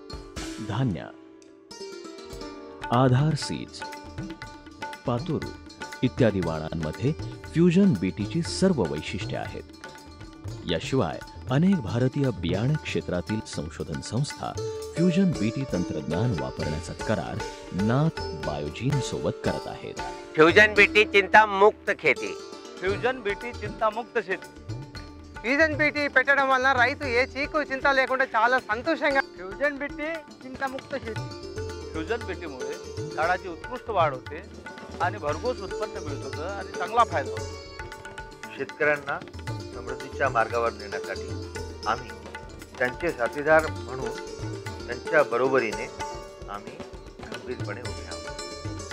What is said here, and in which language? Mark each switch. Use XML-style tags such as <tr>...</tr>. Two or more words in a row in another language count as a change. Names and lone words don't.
<mr>धान्या, आधार सीड्स, पातुरू, इत्यादी वाणांमध्ये फ्युजन बीटीची सर्व वैशिष्ट्ये आहेत. याशिवाय अनेक भारतीय बियाणे क्षेत्रातील संशोधन संस्था फ्युजन बीटी तंत्रज्ञान वापरण्याचा करार नाथ बायोजीन सोबत करत आहेत.</mr> <hi>फ्यूजन बीटी चिंता मुक्त खेती.</hi> <te>ఫ్యూజన్ బీటీ చింతాముక్త शेती. ఫ్యూజన్ బీటీ పెట్టడం వలన రైతు ఏ చీకు చింత లేకుండా చాలా సంతోషంగా</te> <mr>फ्यूजन बीटी चिंतामुक्त शेती. फ्यूजन बीटीमुळे झाडाची उत्कृष्ट वाढ होते आणि भरघोस उत्पन्न मिळतं आणि चांगला फायदा होतो. शेतकऱ्यांना समृद्धीच्या मार्गावर नेण्यासाठी आम्ही त्यांचे साथीदार म्हणून त्यांच्या बरोबरीने आम्ही गंभीरपणे उभे आहोत.</mr>